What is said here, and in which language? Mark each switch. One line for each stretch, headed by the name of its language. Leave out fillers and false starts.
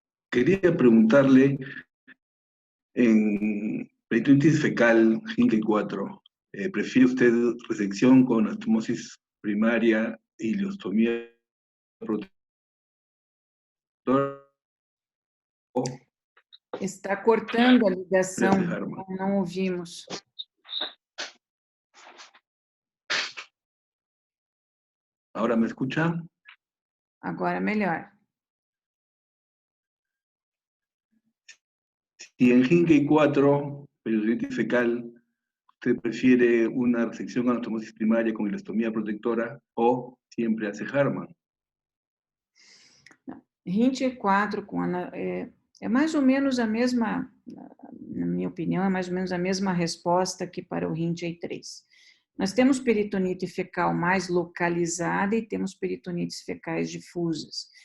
Spanish: Quería preguntarle, en peritonitis fecal Hinkley 4, ¿prefiere usted resección con anastomosis primaria y ileostomía protectora?
Portuguese: Está cortando a ligação, não ouvimos.
Spanish: ¿Ahora me escucha?
Portuguese: Agora melhor.
Spanish: Si en Hinkley 4, peritonitis fecal, ¿usted prefiere una resección con anastomosis primaria con ileostomía protectora o siempre hace Hartmann?
Portuguese: Hinkley 4 é mais ou menos a mesma, na minha opinião, é mais ou menos a mesma resposta que para o Hinkley 3. Nós temos peritonite fecal mais localizada e temos peritonites fecais difusas.